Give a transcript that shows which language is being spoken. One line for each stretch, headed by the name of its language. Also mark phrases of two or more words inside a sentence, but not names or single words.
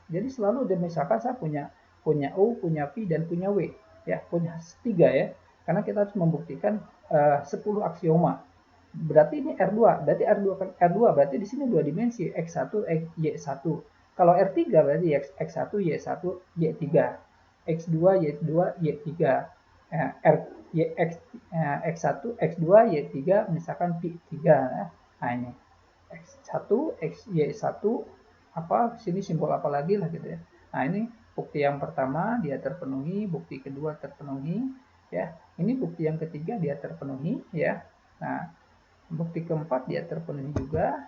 Indonesian: Jadi selalu misalkan saya punya U, punya V dan punya W ya, punya 3 ya. Karena kita harus membuktikan 10 aksioma. Berarti ini R2, berarti R2 berarti di sini dua dimensi X1 Y1. Kalau R3 berarti X1 Y1 Y3. X2 Y2 Y3. R Y X X1 X2 Y3 misalkan P3. Nah, ini X1 XY1 apa sini simbol apa lagi lah gitu ya. Nah, ini bukti yang pertama dia terpenuhi, bukti kedua terpenuhi ya. Ini bukti yang ketiga dia terpenuhi ya. Nah, bukti keempat dia terpenuhi juga.